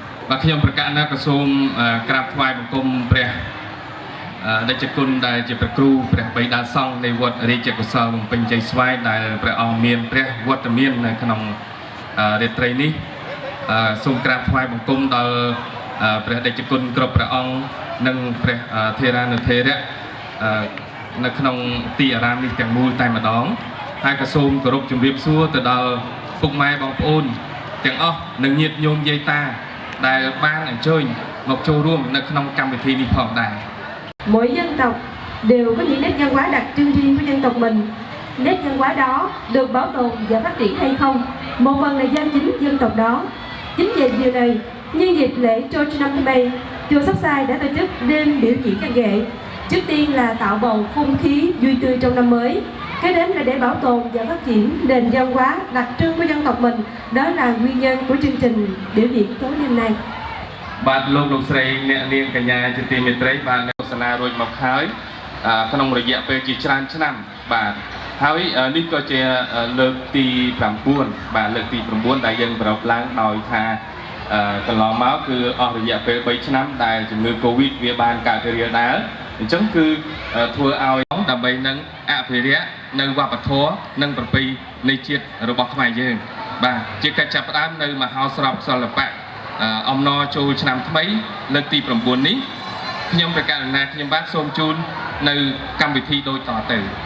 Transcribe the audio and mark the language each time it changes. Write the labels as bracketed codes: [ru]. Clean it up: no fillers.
[km] បាទខ្ញុំប្រកាសណាក៏សូមក្រាបថ្វាយបង្គំព្រះដេចគុណដែលជាព្រះគ្រូព្រះបិតាសង្ឃនៃវត្តរាជកុសលបំពេញជ័យស្វាយដែលព្រះអង្គមានព្រះវត្តមាននៅក្នុងរាត្រីនេះសូមក្រាបថ្វាយបង្គំដល់ព្រះដេចគុណគ្រប់ព្រះអង្គនិងព្រះធេរានុធេរៈ នៅក្នុងទីអារាមនេះទាំងមូលតែម្ដងហើយក៏សូមគោរពជម្រាបសួរទៅដល់ពុកម៉ែបងប្អូនទាំងអស់និងញាតិញោមយាយតាដែលបានអញ្ជើញមកចូលរួមនៅក្នុងកម្មវិធីនេះផងដែរ [vi] Mỗi dân tộc đều có những nét văn hóa đặc trưng riêng của dân tộc mình. Nét văn hóa đó được bảo tồn và phát triển hay không, một phần là do chính dân tộc đó. Chính vì điều này, nhân dịp lễ Trôn năm thứ Bảy, chùa Sóc Sai đã tổ chức đêm biểu diễn văn nghệ. Trước tiên là tạo bầu không khí vui tươi trong năm mới. Cái đến là để bảo tồn và phát triển nền văn hóa đặc trưng của dân tộc mình. Đó là nguyên nhân của chương trình biểu diễn tối đêm này. [km] បាទលោកលោកស្រីអ្នកនាងកញ្ញាជាទីមេត្រីបានទស្សនារួចមកហើយក្នុងរយៈពេលជាច្រើនឆ្នាំបាទហើយនេះក៏ជាលើកទី 9 បាទលើកទី 9 ដែលយើងប្រកបឡើងដោយថា កន្លងមកគឺអស់រយៈពេល 3 ឆ្នាំដែលជំងឺ Covid វាបានកើតរាលដាលអញ្ចឹងគឺធ្វើឲ្យដើម្បីនឹងអភិរក្សនៅវប្បធម៌និងប្រពៃណីជាតិរបស់ខ្មែរយើងបាទជាកិច្ចចាប់ផ្ដើមនៅមហោស្រពសិល្បៈ អំណរចូលឆ្នាំថ្មីលើកទី 9 នេះខ្ញុំប្រកាសណាខ្ញុំបាទសូមជូននៅកម្មវិធីដូចតទៅ